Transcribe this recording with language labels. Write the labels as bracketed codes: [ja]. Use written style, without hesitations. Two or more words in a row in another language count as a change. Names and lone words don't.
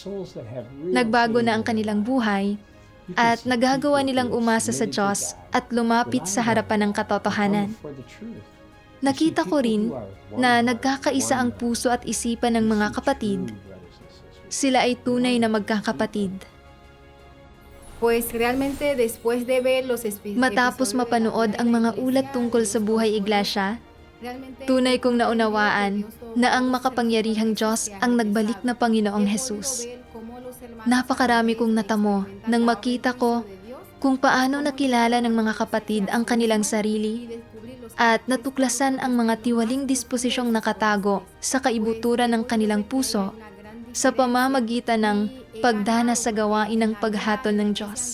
[tl] Nagbago na ang kanilang buhay at nagagawa nilang umasa sa Diyos at lumapit sa harapan ng katotohanan. Nakita ko rin na nagkakaisa ang puso at isipan ng mga kapatid. Sila ay tunay na magkakapatid. [es] pues realmente después de ver los [tl] Matapos mapanood ang mga ulat tungkol sa buhay iglesia, tunay kong naunawaan na ang makapangyarihang Diyos ang nagbalik na Panginoong Hesus. Napakarami kong natamo nang makita ko kung paano nakilala ng mga kapatid ang kanilang sarili at natuklasan ang mga tiwaling disposisyong nakatago sa kaibuturan ng kanilang puso sa pamamagitan ng pagdana sa gawain ng paghatol ng Diyos.